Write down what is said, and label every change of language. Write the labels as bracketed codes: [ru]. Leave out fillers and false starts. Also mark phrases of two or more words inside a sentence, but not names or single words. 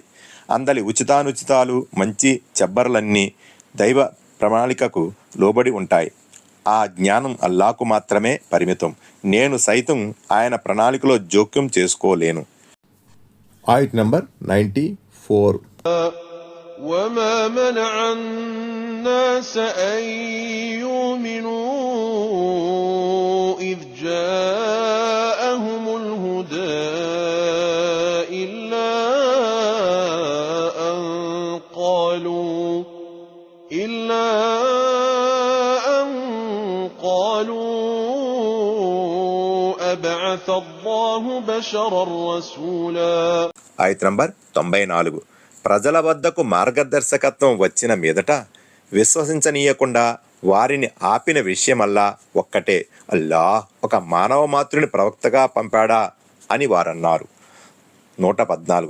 [te] అందలి ఉచితానుచితాలు, మంచి చెబ్బర్లన్నీ దైవ ప్రణాళికకు లోబడి ఉంటాయి. ఆ జ్ఞానం అల్లాకు మాత్రమే పరిమితం. నేను సైతం ఆయన ప్రణాళికలో జోక్యం చేసుకోలేను. ఆయత్ నంబర్ 94. [ar] وما منع الناس أن يؤمنوا إذ جاءهم الهدى إلا أن قالوا أبعث الله الله بشرا رسولا. [te] ఆయత్ నంబర్ 94. ప్రజల వద్దకు మార్గదర్శకత్వం వచ్చిన మీదట విశ్వసించనీయకుండా వారిని ఆపిన విషయమల్లా ఒక్కటే, అల్లాహ్ ఒక మానవ మాతృని ప్రవక్తగా పంపాడా అని వారన్నారు. 114.